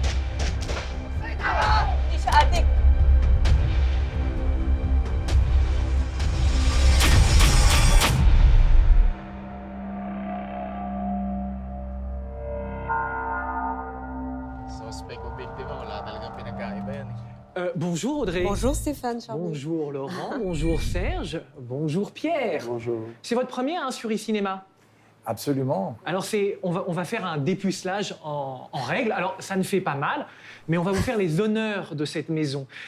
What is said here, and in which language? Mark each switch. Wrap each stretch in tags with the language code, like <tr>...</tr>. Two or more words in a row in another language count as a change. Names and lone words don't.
<tl>Hindi siya adik. Suspect o biktima, wala talagang pinagkaiba yan.</tl> <fr>Bonjour Audrey. Bonjour Stéphane Charby. Bonjour Laurent. Bonjour Serge. Bonjour Pierre. Bonjour. C'est votre premier sur e-cinéma? Absolument. Alors on va faire un dépucelage en règle. Alors ça ne fait pas mal, mais on va vous faire les honneurs de cette maison.</fr>